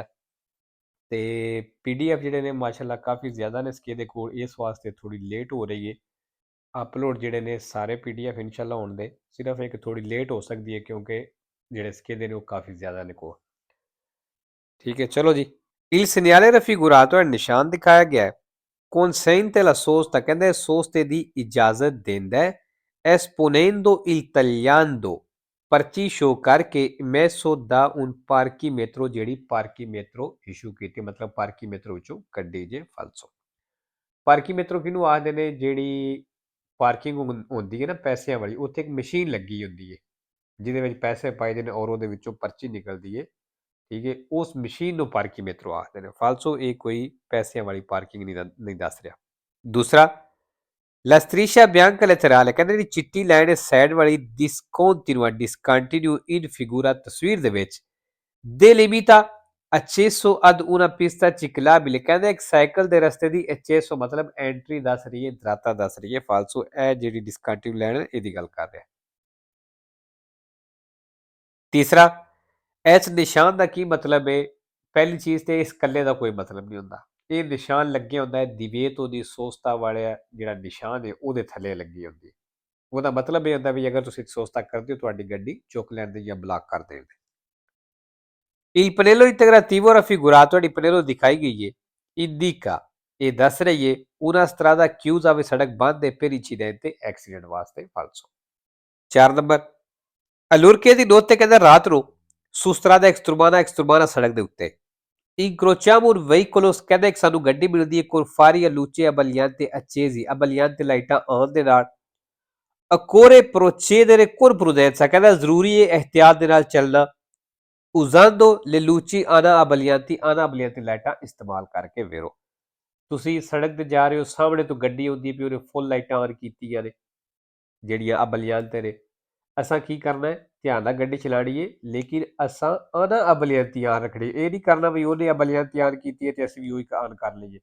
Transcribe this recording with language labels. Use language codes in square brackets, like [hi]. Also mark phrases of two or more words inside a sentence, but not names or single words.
[pa] ਤੇ PDF ਜਿਹੜੇ ਨੇ ਮਾਸ਼ਾਅੱਲਾ ਕਾਫੀ ਜ਼ਿਆਦਾ ਨੇ ਸਕੇਦੇ ਕੋਲ, ਇਸ ਵਾਸਤੇ ਥੋੜੀ ਲੇਟ ਹੋ ਰਹੀ ਹੈ ਅਪਲੋਡ ਜਿਹੜੇ ਨੇ ਸਾਰੇ PDF ਇਨਸ਼ਾਅੱਲਾ ਹੋਣ ਦੇ। ਸਿਰਫ ਇੱਕ ਥੋੜੀ ਲੇਟ ਹੋ ਸਕਦੀ ਹੈ ਕਿਉਂਕਿ ਜਿਹੜੇ ਸਕੇਦੇ ਨੇ ਉਹ ਕਾਫੀ ਜ਼ਿਆਦਾ ਨੇ ਕੋਲ, ਠੀਕ ਹੈ। ਚਲੋ ਜੀ, [it] il segnale raffigurato è il [pa] ਨਿਸ਼ਾਨ ਦਿਖਾਇਆ ਗਿਆ ਹੈ। [it] consente la sosta, [pa] ਕਹਿੰਦੇ ਸੋਸਤੇ ਦੀ ਇਜਾਜ਼ਤ ਦਿੰਦਾ ਹੈ। [it] esponendo il tagliando, [pa] ਪਰਚੀ ਸ਼ੋ ਕਰਕੇ ਮੈਸੋ ਦਾ [it] un parchimetro, [pa] ਜਿਹੜੀ parchimetro ਇਸ਼ੂ ਕੀਤੀ, ਮਤਲਬ parchimetro ਵਿੱਚੋਂ ਕੱਢੀ ਜੇ ਫਾਲਸੋ। parchimetro ਕਿਹਨੂੰ ਆਖਦੇ ਨੇ? ਜਿਹੜੀ ਪਾਰਕਿੰਗ ਹੁੰਦੀ ਹੈ ਨਾ ਪੈਸਿਆਂ ਵਾਲੀ, ਉੱਥੇ ਇੱਕ ਮਸ਼ੀਨ ਲੱਗੀ ਹੁੰਦੀ ਹੈ ਜਿਹਦੇ ਵਿੱਚ ਪੈਸੇ ਪਾਏ ਦੇ ਨੇ ਔਰ ਉਹਦੇ ਵਿੱਚੋਂ ਪਰਚੀ ਨਿਕਲਦੀ ਹੈ, ਠੀਕ ਹੈ। ਉਸ ਮਸ਼ੀਨ ਨੂੰ ਪਾਰਕੀਮੈਟਰੋ ਆਖਦੇ ਨੇ ਫਾਲਸੋ। ਇਹ ਕੋਈ ਪੈਸਿਆਂ ਵਾਲੀ ਪਾਰਕਿੰਗ ਨਹੀਂ ਦੱਸ ਰਿਹਾ। ਦੂਸਰਾ, [it] La striscia bianca laterale, [pa] ਕਹਿੰਦੇ ਜਿਹੜੀ ਚਿੱਟੀ ਲਾਈਨ ਹੈ ਸਾਈਡ ਵਾਲੀ, [it] discontinua in figura, [pa] ਤਸਵੀਰ ਦੇ ਵਿੱਚ [it] delimita accesso ad una pista ciclabile, [pa] ਕਹਿੰਦੇ ਇੱਕ ਸਾਈਕਲ ਦੇ ਰਸਤੇ ਦੀ accesso ਮਤਲਬ ਐਂਟਰੀ ਦੱਸ ਰਹੀ ਹੈ, ਦਰਾਤਾ ਦੱਸ ਰਹੀ ਹੈ ਫਾਲਸੋ। ਇਹ ਜਿਹੜੀ ਡਿਸਕੰਟੀਨਿਊ ਲਾਈਨ ਹੈ ਇਹਦੀ ਗੱਲ ਕਰ ਰਿਹਾ। ਤੀਸਰਾ, ਇਸ ਨਿਸ਼ਾਨ ਦਾ ਕੀ ਮਤਲਬ ਹੈ? ਪਹਿਲੀ ਚੀਜ਼ ਤੇ ਇਸ ਇਕੱਲੇ ਦਾ ਕੋਈ ਮਤਲਬ ਨਹੀਂ ਹੁੰਦਾ। ਇਹ ਨਿਸ਼ਾਨ ਲੱਗੇ ਹੁੰਦਾ ਹੈ ਦੀਵੇ ਤੋਂ ਦੀ ਸੋਸਤਾ ਵਾਲਾ ਜਿਹੜਾ ਨਿਸ਼ਾਨ ਹੈ ਉਹਦੇ ਥੱਲੇ ਲੱਗੀ ਹੁੰਦੀ। ਉਹਦਾ ਮਤਲਬ ਇਹ ਹੁੰਦਾ ਵੀ ਅਗਰ ਤੁਸੀਂ ਸੋਸਤਾ ਕਰਦੇ ਹੋ ਤੁਹਾਡੀ ਗੱਡੀ ਚੁੱਕ ਲੈਂਦੇ ਜਾਂ ਬਲਾਕ ਕਰ ਦੇਣਗੇ। [it] Il pannello integrativo raffigurato, [pa] ਜਿਹੜੀ ਪਨੇਲੋ ਦਿਖਾਈ ਗਈ ਹੈ, indica, ਇਹ ਦੱਸ ਰਹੀ ਹੈ [it] una strada chiusa, [pa] ਵੀ ਸੜਕ ਬੰਦ ਹੈ [it] per incidente, [pa] ਐਕਸੀਡੈਂਟ ਵਾਸਤੇ ਫਾਲਸੋ। 4 ਨੰਬਰ, [it] allorché di notte, [pa] ਕਹਿੰਦਾ ਰਾਤ ਨੂੰ [it] su strada extremana [pa] ਸੜਕ ਦੇ ਉੱਤੇ [it] incrociamo un veicolo, [pa] ਕਹਿੰਦਾ ਇੱਕ ਸਾਨੂੰ ਗੱਡੀ ਮਿਲਦੀ ਹੈ [it] con fari a luce abbagliante accesi, [pa] abbagliante ਲਾਈਟਾਂ ਆਉਣ ਦੇ ਨਾਲ [it] occorre procedere con prudenza, [pa] ਕਹਿੰਦਾ ਜ਼ਰੂਰੀ ਹੈ ਇਹਤਿਆਤ ਦੇ ਨਾਲ ਚੱਲਣਾ [it] usando le luci ana abbaglianti [pa] ਲਾਈਟਾਂ ਇਸਤੇਮਾਲ ਕਰਕੇ ਵੇਰੋ। ਤੁਸੀਂ ਸੜਕ ਤੇ ਜਾ ਰਹੇ ਹੋ, ਸਾਹਮਣੇ ਤੋਂ ਗੱਡੀ ਆਉਂਦੀ ਪਈ, ਉਹਨੇ ਫੁੱਲ ਲਾਈਟਾਂ ਆਨ ਕੀਤੀਆਂ ਨੇ ਜਿਹੜੀਆਂ abbagliante ਨੇ। ਅਸਾਂ ਕੀ ਕਰਨਾ ਹੈ? ਧਿਆਨ ਨਾਲ ਗੱਡੀ ਚਲਾਉਣੀ ਹੈ, ਲੇਕਿਨ ਅਸਾਂ ਆਨਾ abbaglianti ਆਨ ਰੱਖਣੀ। ਇਹ ਨਹੀਂ ਕਰਨਾ ਵੀ ਉਹਨੇ abbaglianti ਆਨ ਕੀਤੀ ਹੈ ਤੇ ਅਸੀਂ ਵੀ ਉਹੀ ਆਨ ਕਰ ਲਈਏ।